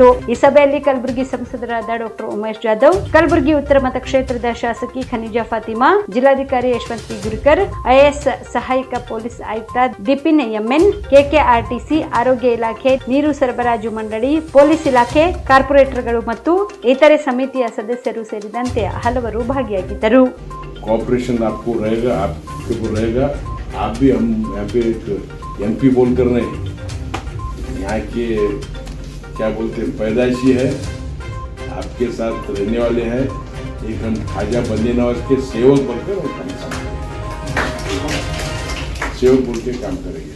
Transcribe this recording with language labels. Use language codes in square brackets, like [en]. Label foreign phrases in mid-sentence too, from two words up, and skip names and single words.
[kn] ಈ ಸಭೆಯಲ್ಲಿ ಕಲಬುರಗಿ ಸಂಸದರಾದ ಡಾಕ್ಟರ್ ಉಮೇಶ್ ಜಾಧವ್, ಕಲಬುರಗಿ ಉತ್ತರ ಮತಕ್ಷೇತ್ರದ ಶಾಸಕಿ ಖನಿಜಾ ಫಾತಿಮಾ, ಜಿಲ್ಲಾಧಿಕಾರಿ ಯಶವಂತ್ ಪಿ ಗುರಿಕರ್, ಐಎಎಸ್ ಸಹಾಯಕ ಪೊಲೀಸ್ ಆಯುಕ್ತ ದಿಪಿನ್ ಎಂಎನ್, ಕೆಕೆಆರ್ಟಿಸಿ, ಆರೋಗ್ಯ ಇಲಾಖೆ, ನೀರು ಸರಬರಾಜು ಮಂಡಳಿ, ಪೊಲೀಸ್ ಇಲಾಖೆ, ಕಾರ್ಪೊರೇಟರ್ಗಳು ಮತ್ತು ಇತರೆ ಸಮಿತಿಯ ಸದಸ್ಯರು ಸೇರಿದಂತೆ ಹಲವರು ಭಾಗಿಯಾಗಿದ್ದರು. [hi] कॉपरेशन आपको रहेगा, आपके ऊपर रहेगा. आप भी हम यहाँ पे एक MP बोलकर नहीं, यहाँ के क्या बोलते हैं पैदाइशी है, आपके साथ रहने वाले हैं. एक हम खाजा बंदे नवाज के सेवक बनकर सेवक बोल के काम करेंगे.